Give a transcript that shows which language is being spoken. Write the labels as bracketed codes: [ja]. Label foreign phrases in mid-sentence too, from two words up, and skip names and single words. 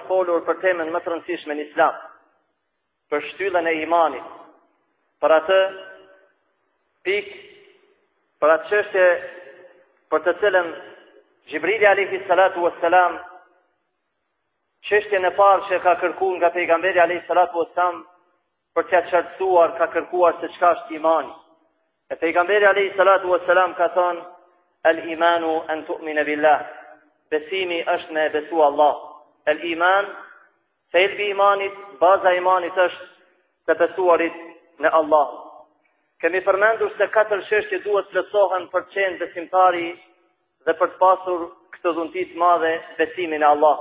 [sq] folur për temën më të rëndësishme në Islam, për shtyllën e imanit, për atë pikë, për atë çështje për të cilën Gjibrili [ar] عليه الصلاة والسلام, [sq] çështjen e parë që ka kërkuar nga pejgamberi [ar] عليه الصلاة والسلام [sq] për t'ia qartësuar, ka kërkuar se çka është imani. E pejgamberi [ar] عليه الصلاة والسلام [sq] ka thënë: [ar] "الإيمان أن تؤمن بالله." [sq] Besimi është me besu Allah. El-iman, thelbi i imanit, baza e imanit është të besuarit në Allah. Kemi përmendur se 4 çështje duhet të plotësohen për të qenë besimtari dhe për të pasur këtë dhunti të madhe, besimin e Allah.